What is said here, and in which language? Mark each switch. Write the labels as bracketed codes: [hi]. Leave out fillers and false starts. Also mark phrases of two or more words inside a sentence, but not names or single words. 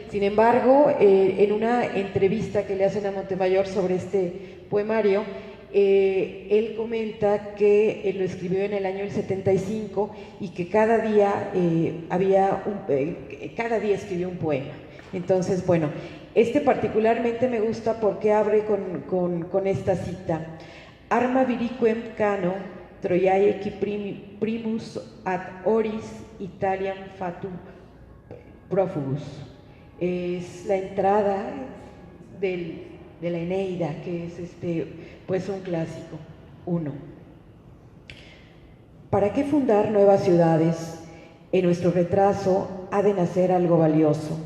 [es] Sin embargo, en una entrevista que le hacen a Montemayor sobre este poemario, él comenta que lo escribió en el año 75 y que cada día escribió un poema. Entonces, bueno, particularmente me gusta porque abre con esta cita: [la] Arma viriquem cano Troiae qui primus ad oris Italiam fatum profugus. [es] Es la entrada de la Eneida, que es pues un clásico. 1. ¿Para qué fundar nuevas ciudades? En nuestro retraso ha de nacer algo valioso.